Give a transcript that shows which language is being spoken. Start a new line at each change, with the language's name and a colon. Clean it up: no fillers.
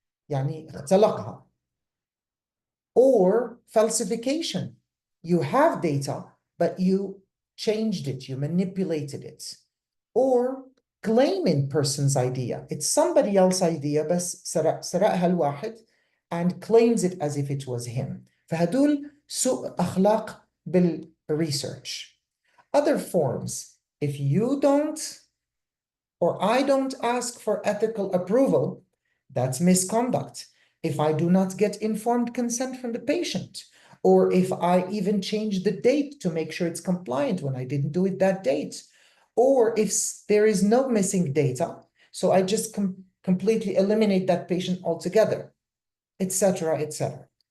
Arabic: يعني اختلقها.
English: Or falsification. You have data, but you changed it, you manipulated it. Or claiming person's idea. It's somebody else's idea,
Arabic: بس سرقها الواحد
English: and claims it as if it was him.
Arabic: فهدول سوء أخلاق بالresearch.
English: Other forms, if you don't or I don't ask for ethical approval, that's misconduct. If I do not get informed consent from the patient, or if I even change the date to make sure it's compliant when I didn't do it that date, or if there is no missing data, so I just completely eliminate that patient altogether, etc., etc.